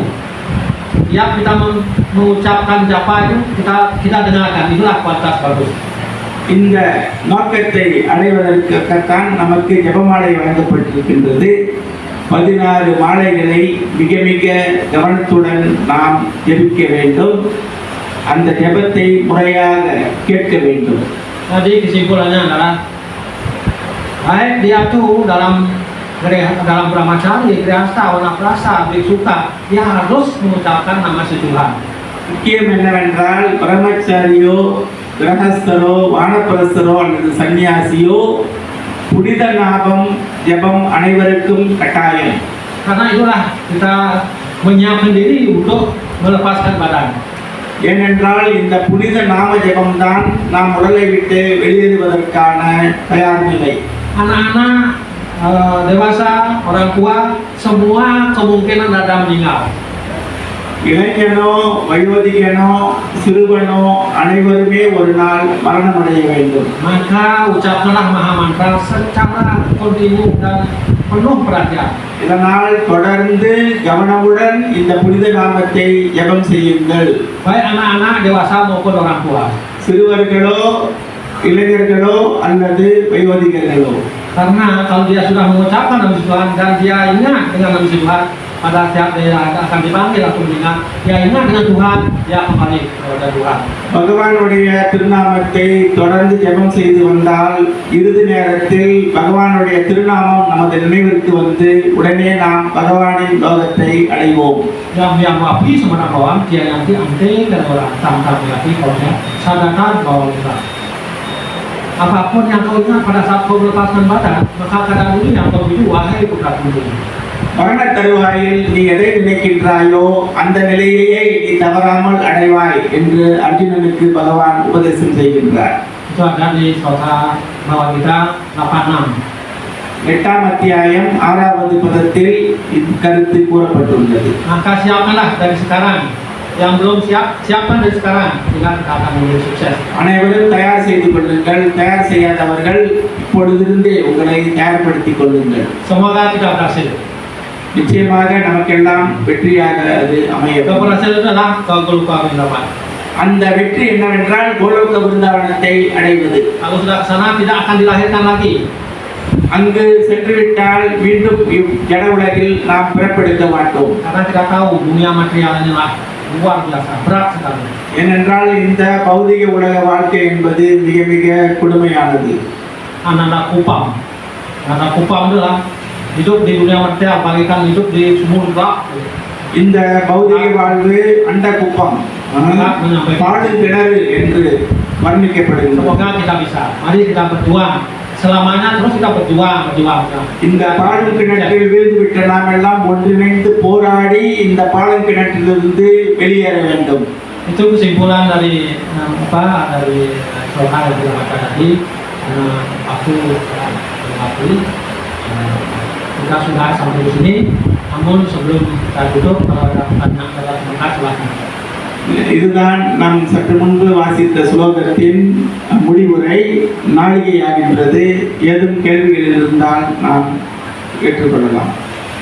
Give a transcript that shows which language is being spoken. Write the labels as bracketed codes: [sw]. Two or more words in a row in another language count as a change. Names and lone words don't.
[id] Tiap kita mengucapkan japa itu kita dengarkan, itulah kualitas bagus. [ta] இந்த நோக்கத்தை அடைவதற்காகத்தான் நமக்கு ஜெபமாலை வழங்கப்பட்டிருக்கின்றது. 16 மாலைகளை மிக மிக கவனத்துடன் நாம் ஜெபிக்க வேண்டும். அந்த ஜெபத்தை முறையாக கேட்க வேண்டும். [id] Jadi kesimpulannya adalah baik dia tuh dalam brahmacari, grihasta, wanaprasa, biksuka, dia harus mengucapkan nama si Tuhan. [ta] முக்கியம் என்னவென்றால் பிரம்மச்சாரியோ, கிரகஸ்தரோ, வானப்பிரஸ்தரோ அல்லது சன்னியாசியோ புனித நாமம் ஜெபம் அனைவருக்கும் கட்டாயம். [id] Karena itulah kita menyiapkan diri untuk melepaskan badan. [ta] ஏனென்றால் இந்த புனித நாம ஜெபம்தான் நாம் உடலை விட்டு வெளியேறுவதற்கான தயார் நிலை. [id] Anak-anak, dewasa, orang tua, semua kemungkinan ada meninggal. [ta] இளைஞனோ, வயோதிகனோ, சிறுவனோ அனைவருமே ஒரு நாள் மரணம் அடைய வேண்டும். [id] Maka ucapkanlah maha mantra secara kontinu dan penuh perhatian. [ta] இதனால் தொடர்ந்து கவனமுடன் இந்த புனித நாமத்தை ஜெபம் செய்யுங்கள். [id] Baik anak-anak, dewasa maupun orang tua. [ta] சிறுவர்களோ, இளைஞர்களோ அல்லது வயோதிகர்களோ. [id] Karena kalau dia sudah mengucapkan nama Tuhan dan dia ingat dengan nama Tuhan, pada saat dia akan dipanggil atau mendengar, dia ingat dengan Tuhan, dia kembali kepada Tuhan. [ta] பகவானுடைய திருநாமத்தை தொடர்ந்து ஜெபம் செய்து வந்தால் இறுதி நேரத்தில் பகவானுடைய திருநாமம் நமது நினைவிற்கு வந்து உடனே நாம் பகவானின் லோகத்தை அடைவோம். [id] Yang wapi sama nak bawang dia nanti ante dan orang tam lagi kalau sadarkan bahwa kita apapun yang kau ingat pada saat kau melepaskan badan maka kadang ini yang kau itu wahai putra putri. [ta] மரண தருவாயில் நீ எதை நினைக்கின்றாயோ அந்த நிலையையே நீ தவறாமல் அடைவாய் என்று அர்ஜுனனுக்கு பகவான் உபதேசம் செய்கின்றார். [id] Itu ada di Sota Bhagavad-gita 86. [ta] 8ஆம் அத்தியாயம் 6வது பதத்தில் இக்கருத்து கூறப்பட்டுள்ளது. [id] Maka siapkanlah dari sekarang. Yang belum siap, siapkan dari sekarang. Sehingga kita akan menjadi sukses. [ta] அனைவரும் தயார் செய்து கொள்ளுங்கள். தயார் செய்யாதவர்கள் இப்பொழுதிருந்தே உங்களை தயார்படுத்திக் கொள்ளுங்கள். [id] Semoga kita berhasil. [ta] நிச்சயமாக நமக்கெல்லாம் வெற்றியாக அது அமையும். [id] Keberhasilan itu adalah Goloka Vrindavan. [ta] அந்த வெற்றி என்னவென்றால் கோலோக விருந்தாவனத்தை அடைவது. [id] Kalau sudah ke sana tidak akan dilahirkan lagi. [ta] அங்கு சென்றுவிட்டால் மீண்டும் ஜட உலகில் நாம் பிறப்பெடுக்க மாட்டோம். [id] Karena kita tahu dunia material ini lah luar biasa berat sekali. [ta] ஏனென்றால் இந்த பௌதிக உலக வாழ்க்கை என்பது மிக மிக கொடுமையானது. [id] Ananda kupam adalah hidup di dunia material bagaikan hidup di sumur gelap. [ta] இந்த பௌதிக வாழ்வு அண்ட குப்பம், பாடும் கிணறு என்று வர்ணிக்கப்படுகிறது. [id] Semoga kita bisa. Mari kita berjuang selamanya terus kita berjuang. [ta] இந்த பாடும் கிணற்றில் வீழ்ந்துவிட்ட நாம் எல்லாம் ஒன்றிணைந்து போராடி இந்த பாடும் கிணற்றிலிருந்து வெளியேற வேண்டும். [id] Itu kesimpulan dari dari soal yang dilakukan tadi. Aku mengakui kita sudah sampai di sini. Namun sebelum kita tutup, kalau ada pertanyaan silakan. [ta] இதுதான் நாம் சற்று முன்பு வாசித்த ஸ்லோகத்தின் முடிவுரை நாழிகையாகின்றது. ஏதும் கேள்விகள் இருந்தால் நாம் ஏற்றுக்கொள்ளலாம்.